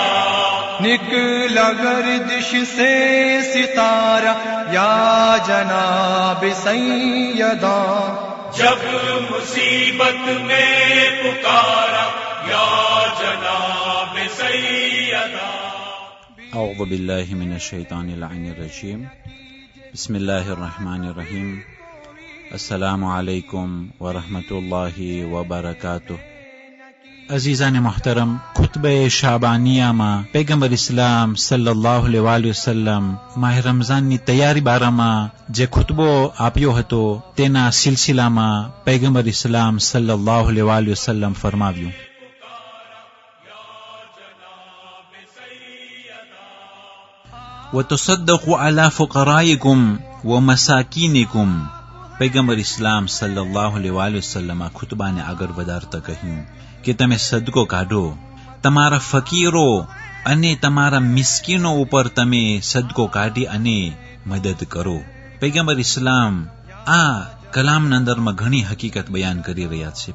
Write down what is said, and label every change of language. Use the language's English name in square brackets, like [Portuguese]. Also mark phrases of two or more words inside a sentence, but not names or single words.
[Hindi] निकला गर्दिश से सितारा या जनाब सैयदा, जब मुसीबत में पुकारा या जनाब सैयदा। [Arabic] أعوذ بالله من الشيطان اللعين الرجيم بسم الله الرحمن الرحيم السلام عليكم ورحمة الله وبركاته [Persian] عزیزان محترم، خطبه شعبانیه [Gujarati] માં પૈગંબર ઇસ્લામ [Arabic] صلى الله عليه وسلم [Gujarati] માહ રમઝાનની તૈયારી બારામાં જે ખુતબો આપ્યો હતો તેના સિલસિલામાં પૈગંબર ઇસ્લામ [Arabic] صلى الله عليه وسلم [Gujarati] ફરમાવ્યું: [Arabic] وتصدقوا على فقرائكم ومساكينكم. [Gujarati] પૈગંબર ઇસ્લામ [Arabic] صلى الله عليه وسلم [Gujarati] આ ખુતબાને આગળ વધારતા કહ્યું કે તમે સદકો કાઢો, તમારા ફકીરો અને તમારા મિસ્કીનો ઉપર તમે સદકો કાઢી અને મદદ કરો. પૈગંબર ઇસ્લામ આ કલામના અંદરમાં ઘણી હકીકત બયાન કરી રહ્યા છે.